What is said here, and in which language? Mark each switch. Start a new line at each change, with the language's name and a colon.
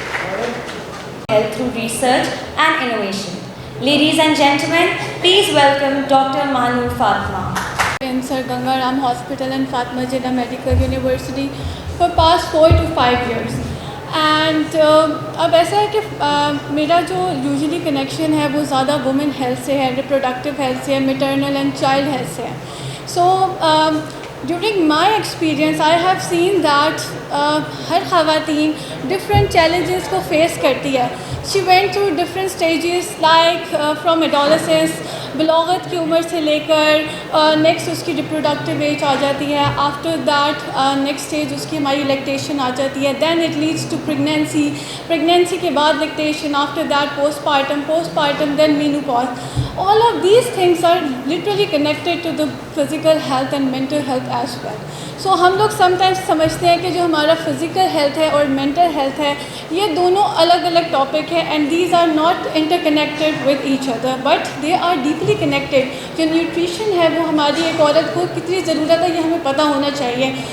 English: Health through research and innovation. Ladies and gentlemen, please welcome Dr. Manu Fatma. In Sir Ganga Ram Hospital and Fatma Jinnah Medical University for past 4 to 5 years.
Urdu: And اب ایسا ہے کہ میرا جو usually connection ہے وہ زیادہ women health سے ہے، ریپروڈکٹیو ہیلتھ سے ہے، میٹرنل اینڈ چائلڈ ہیلتھ سے ہے.
English: so during my experience I have seen that
Urdu: ہر خواتین
English: different challenges
Urdu: کو فیس کرتی ہے.
English: She went through different stages like from adolescence,
Urdu: بلاغت کی عمر سے لے کر
English: Next اس کی reproductive age آ جاتی ہے.
Urdu: آفٹر دیٹ نیکسٹ اسٹیج اس کی ہماری لیکٹیشن آ جاتی ہے.
English: Then it leads to pregnancy کے بعد lactation. After that postpartum then menopause. all of these things are literally connected to the physical health and mental health as well.
Urdu: So ہم لوگ some times سمجھتے ہیں کہ جو ہمارا physical health ہے اور مینٹل ہیلتھ ہے یہ دونوں الگ الگ ٹاپک ہے
English: And these are not interconnected with each other but they are deeply connected.
Urdu: جو نیوٹریشن ہے وہ ہماری ایک عورت کو کتنی ضرورت ہے یہ ہمیں پتہ ہونا چاہیے.